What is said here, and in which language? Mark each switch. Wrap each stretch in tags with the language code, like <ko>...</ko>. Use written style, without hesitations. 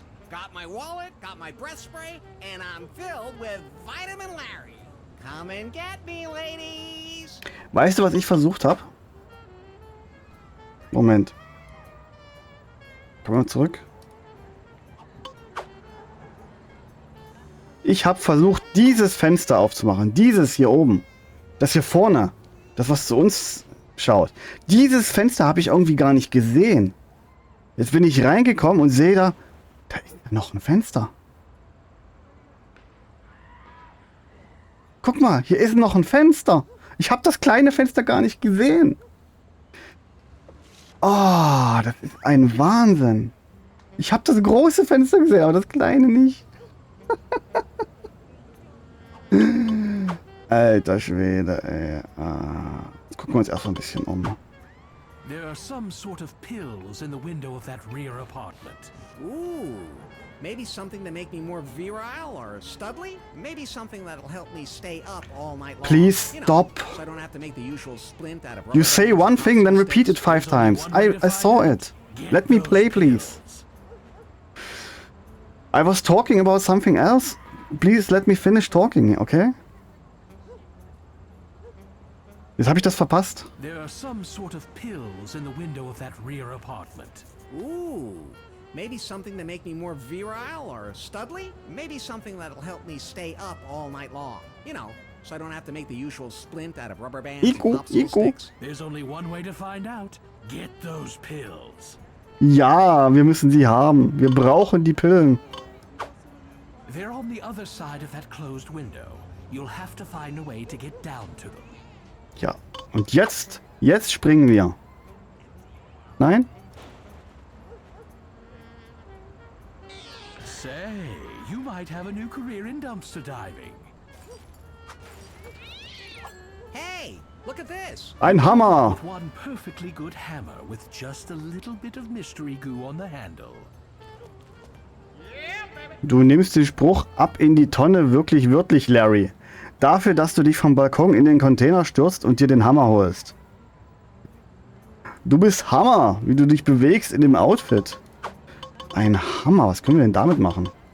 <en>Got my wallet, got my breath spray, and I'm filled with Vitamin Larry. Come and get me, ladies.</en> <de>Weißt du, was ich versucht habe? Moment. Kommen wir zurück. Ich habe versucht, dieses Fenster aufzumachen. Dieses hier oben. Das hier vorne. Das, was zu uns schaut. Dieses Fenster habe ich irgendwie gar nicht gesehen. Jetzt bin ich reingekommen und sehe da ist noch ein Fenster. Guck mal, hier ist noch ein Fenster. Ich habe das kleine Fenster gar nicht gesehen. Oh, das ist ein Wahnsinn. Ich habe das große Fenster gesehen, aber das kleine nicht. Alter Schwede, ey. Jetzt gucken wir uns erstmal ein bisschen um.</de> <en>There are some sort of pills in the window of that rear apartment. Ooh, maybe something to make me more virile or studly? Maybe something that'll help me stay up all night long. Please stop. So I don't have to make the usual splint out of You say one thing, then repeat it 5 times. I saw it. Let me play, please. I was talking about something else. Please let me finish talking, okay?</en> <de>Jetzt habe ich das verpasst.</de> <en>There are some sort of pills in the window of that rear apartment. Ooh, maybe something to make me more virile or studly? Maybe something that'll help me stay up all night long. You know, so I don't have to make the usual splint out of rubber bands and popsicle sticks. There's only one way to find out. Get those pills.</en> <de>Ja, wir müssen sie haben. Wir brauchen die Pillen.</de> <en>They're on the other side of that closed window. You'll have to find a way to get down to them.</en> <de>Ja, und jetzt springen wir. Nein?</de> <en>Say, you might have a new career in dumpster diving. Hey, look at this.</en> <de>Ein Hammer.</de> <en>With one perfectly good hammer with just a little bit of mystery goo on the handle.</en> <de>Du nimmst den Spruch ab in die Tonne wirklich wörtlich, Larry. Dafür, dass du dich vom Balkon in den Container stürzt und dir den Hammer holst. Du bist Hammer, wie du dich bewegst in dem Outfit. Ein Hammer, was können wir denn damit machen?</de>